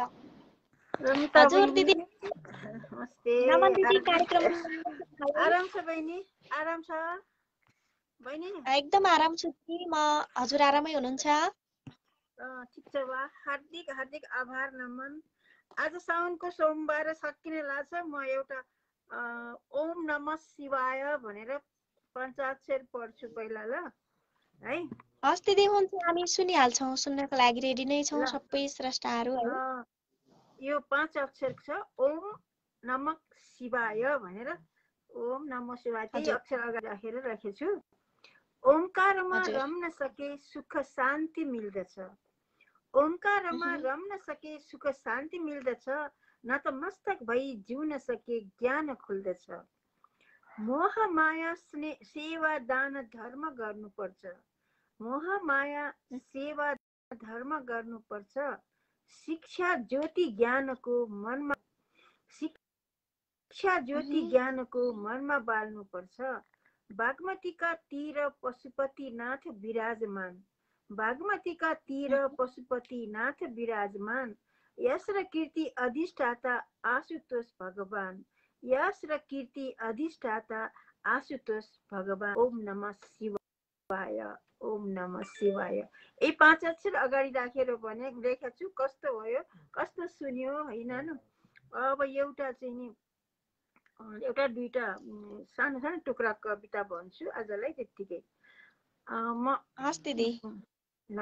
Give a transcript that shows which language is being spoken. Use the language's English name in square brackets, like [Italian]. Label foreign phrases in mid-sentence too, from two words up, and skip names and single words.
[Nepali] हजुर दिदी, नमन दिदी, कार्यक्रम आराम छ बहिनी? आराम छ बहिनी? एकदम आराम छु दिदी म। हजुर आरामै हुनुहुन्छ? ठिक छ वा। हार्दिक हार्दिक आभार नमन। आज साउनको सोमबार सकिने लाग्छ। म एउटा [Sanskrit] ओम नमः शिवाय [Nepali] भनेर पञ्चाक्षर पढ्छु पहिला, ल है? हस् दिदी, हुन्छ, हामी सुनिहाल्छौँ। सुन्नको लागि रेडी नै छौँ सबै स्रष्टाहरू। यो 5 अक्षर छ, [Sanskrit] ओम नमः शिवाय भनेर। ओम नमः शिवाय [Nepali] त्यही अक्षर अगाडि राखेर राखेछु। ओंकारमा रम्न सके सुख शान्ति मिल्दछ। ओंकारमा रम्न सके सुख शान्ति मिल्दछ। नतमस्तक भई जिउन सके ज्ञान खुल्दछ। मोह माया सेवा दान धर्म गर्नुपर्छ। मोह माया सेवा धर्म गर्नुपर्छ। शिक्षा ज्योति ज्ञानको मनमा बाल्नुपर्छ। बागमतीका तीर पशुपतिनाथ विराजमान। बागमतीका तीर पशुपतिनाथ विराजमान। यश र कीर्ति अधिष्ठाता आशुतोष भगवान। यश र कीर्ति अधिष्ठाता आशुतोष भगवान। [Sanskrit] ओम नमः शिवाय। ओम नमः शिवाय। [Nepali] यही 5 अक्षर अगाडि राखेर भने लेखेको छु। कस्तो भयो, कस्तो सुन्यो होइन न? अब एउटा चाहिँ नि एउटा दुईटा सानो सानो टुक्रा कविता भन्छु आजलाई, त्यतिकै। हस् दिदी। ल।